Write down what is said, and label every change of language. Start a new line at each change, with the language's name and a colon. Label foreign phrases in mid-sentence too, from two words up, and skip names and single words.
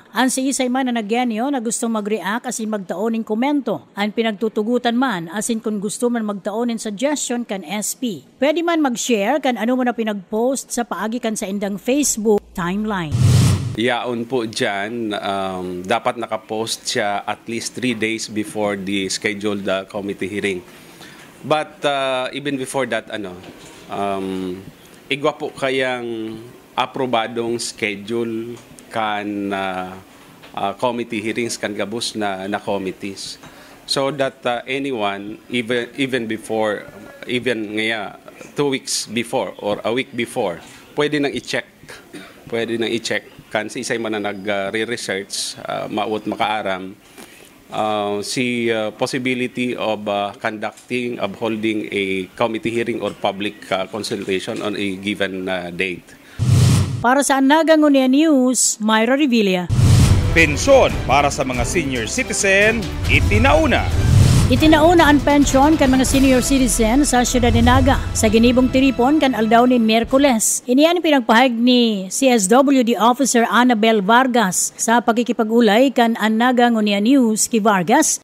Bikol: Ang si isay man na nagyanyo na gustong mag-react asin magtaon ng komento. Ang pinagtutugutan man asin kung gusto man magtaon ng suggestion kan SP. Pwede man mag-share kan ano mo na pinag-post sa paagi kan sa indang Facebook timeline. Yaon po dyan, dapat nakapost siya
English: at least 3 days before the scheduled committee hearing. But even before that,
Bikol: igwa po kayang aprobadong schedule kan
English: committee hearings
Bikol: kan gabus na committees.
English: So that anyone, even before, even ngaya 2 weeks before or a week before,
Bikol: pwede nang i-check kan si isay man na nag-research maut makaaram si
English: possibility of holding a committee hearing or public consultation on a given date.
Bikol: Para sa Nagang Ngunyan News, Myra Revilla. Pensyon para sa mga senior citizen, itinauna. Itinauna ang pensyon kan mga senior citizen sa siyudad ni Naga sa ginibong tiripon kan aldaw ni Miyerkules. Iniyan pinagpahag ni CSWD Officer Annabel Vargas sa pagkikipag-ulay kan ang Nagang Ngunyan News ki Vargas.